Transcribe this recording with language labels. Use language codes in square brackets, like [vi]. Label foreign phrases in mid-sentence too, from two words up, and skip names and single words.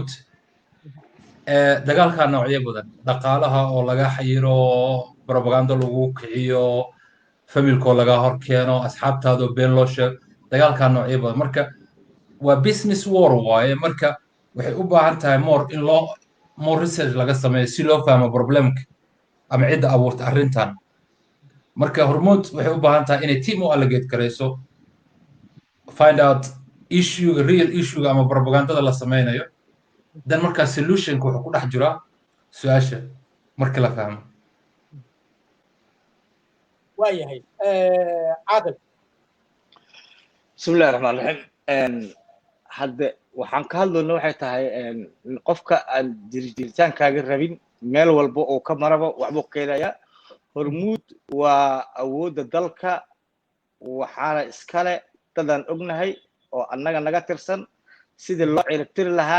[so] dagaalkaa noocyo badan dhaqaalaha oo laga xayiro propaganda lagu kiciyo familkoo laga hor keeno asxaabtaadoo been loo sheego dagaalkaa noocyo badan marka waa [en] business war [so] waaye marka waxay u baahan tahay [en] more research [so] laga sameeyo si loo fahmo problemka ama cidda abuurta arrintan marka hormuud waxay u baahan tahay inay team u allocate garayso [en] find out real issue [so] ama propagandada la sameynayo dan markaa solutionka wuxuu ku dhex jiraa su-aasha marka la fahmo waayahay caaqil [ar] بسم الله الرحمن الرحيم [so] hadde waxaan ka hadlayno waxay tahay qofka aan jiritaankaaga rabin meel walba oo ka maraba waxbuu keenaya hormuud waa awoodda dalka waxaana iskale dadaan ognahay oo annaga naga tirsan sidii loo ciribtiri lahaa